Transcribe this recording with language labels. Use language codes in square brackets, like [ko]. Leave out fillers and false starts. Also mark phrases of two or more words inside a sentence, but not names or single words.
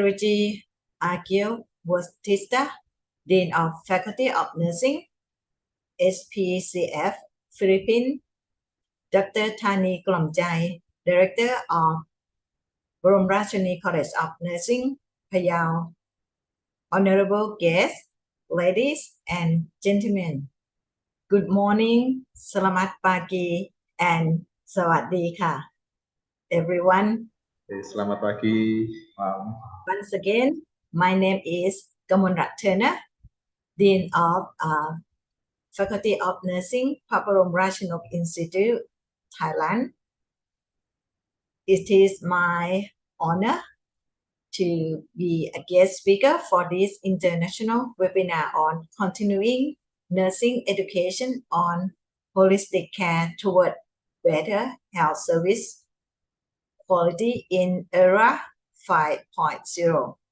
[en] Reggie Akio Bautista, Dean of Faculty of Nursing, SPCF, Philippines, Dr. Thani Klomchai, Director of Boromrachani College of Nursing, Payao, honorable guests, ladies and gentlemen. Good morning, [id] selamat pagi, [en] and [th] สวัสดีค่ะ [en] everyone. [id] Selamat pagi. [en] Once again, my name is Kamunrat Turner, Dean of Faculty of Nursing, Paparom Rajanok Institute, Thailand. It is my honor to be a guest speaker for this international webinar on continuing nursing education on holistic care toward better health service quality in era 5.0.